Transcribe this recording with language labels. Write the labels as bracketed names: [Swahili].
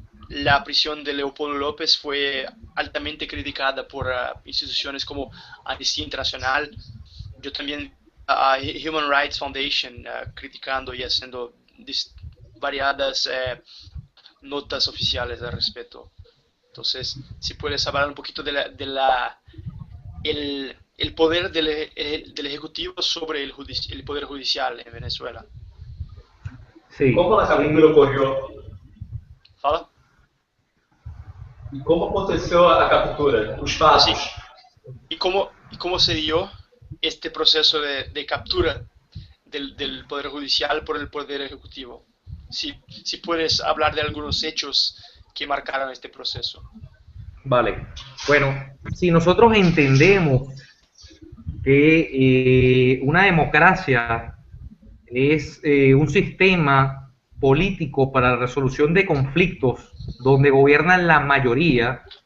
[Spanish] la prisión de Leopoldo López fue altamente criticada por instituciones como Amnistía Internacional, yo también Human Rights Foundation, criticando y haciendo variadas notas oficiales al respecto. Entonces, si puedes hablar un poquito el poder del Ejecutivo sobre el Poder Judicial en Venezuela. Sí. ¿Cómo la captura ocurrió? [Portuguese] Fala. E como aconteceu a captura? Os fatos? [Spanish] Sí. ¿Y cómo se dio este proceso de captura del Poder Judicial por el Poder Ejecutivo? Si puedes hablar de algunos hechos que marcaron este proceso. Vale. Bueno, si nosotros entendemos que una democracia es un sistema político para la resolución de conflictos donde gobierna la mayoría,